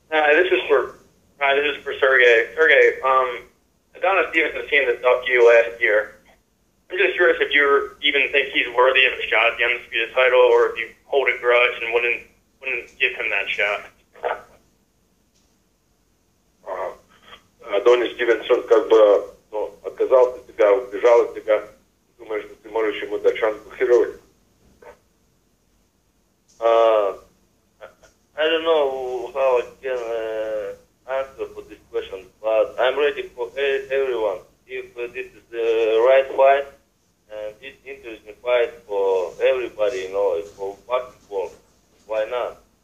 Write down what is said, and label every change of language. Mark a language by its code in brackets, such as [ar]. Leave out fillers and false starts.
[en] This is for Sergey. Sergey, Adonis Stevenson's team that dubbed you last year. I'm just curious if you even think he's worthy of a shot at the undisputed title, or if you hold a grudge and wouldn't give him that shot. [ru] Адонис Стивенсон как бы отказался от тебя, убежал от тебя. Думаешь, что ты можешь ему дать шанс боксировать? [en] I don't know how I can answer for this question, but I'm ready for everyone. If this is the right fight, and this interesting fight for everybody, for boxing world, why not?